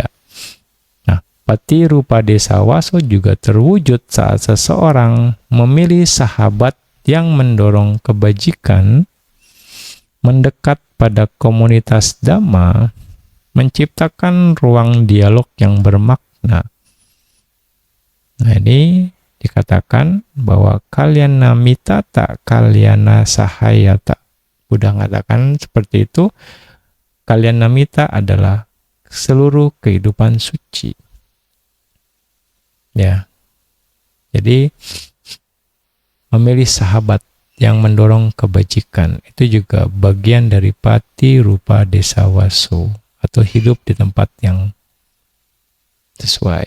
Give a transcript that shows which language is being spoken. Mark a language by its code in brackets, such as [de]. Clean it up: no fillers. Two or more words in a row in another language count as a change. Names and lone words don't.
[id] Nah, [pi] pati rupa desa waso [id] juga terwujud saat seseorang memilih sahabat yang mendorong kebajikan, mendekat pada komunitas dhamma, menciptakan ruang dialog yang bermakna. Nah, ini dikatakan bahwa [pi] kalyana mitata, kalyana sahayata. [id] Buddha mengatakan seperti itu. [pi] Kalyana mita [id] adalah seluruh kehidupan suci. Ya. Jadi memilih sahabat yang mendorong kebajikan itu juga bagian dari [pi] pati rupa desa waso, [id] atau hidup di tempat yang sesuai.